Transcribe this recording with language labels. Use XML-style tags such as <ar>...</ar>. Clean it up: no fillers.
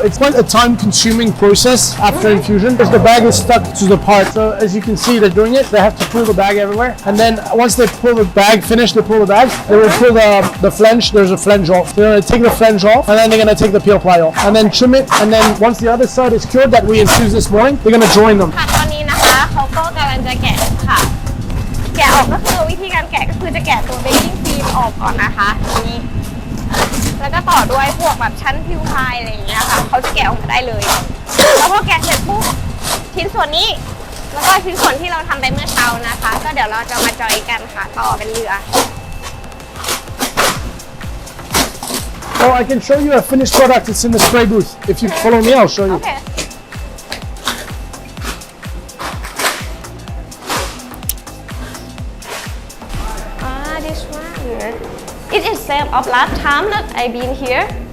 <en>It's quite a time-consuming process after infusion because the bag is stuck to the part. So as you can see, they're doing it. They have to pull the bag everywhere, and then once they pull the bag, they pull the bag. They will pull the flange. There's a flange off. They're gonna take the flange off, and then they're gonna take the peel ply off, and then trim it. And then once the other side is cured that we infused this morning, they're gonna join them.</en> <th>ค่ะตอนนี้นะคะเขาก็กำลังจะแกะค่ะแกะออกก็คือวิธีการแกะก็คือจะแกะตัวเบกกิ้งฟิล์มออกก่อนนะคะนี่แล้วก็ต่อด้วยพวกแบบชั้นพิวพายอะไรอย่างเงี้ยค่ะเขาจะแกะออกมาได้เลยแล้วพอแกะเสร็จปุ๊บชิ้นส่วนนี้แล้วก็ชิ้นส่วนที่เราทำไปเมื่อเช้านะคะก็เดี๋ยวเราจะมาจอยกันค่ะต่อเป็นเรือ</th> <en>Oh, I can show you a finished product. It's in the spray booth. If you follow me, I'll show you. Okay. This one. It is same of last time that I been here.</en>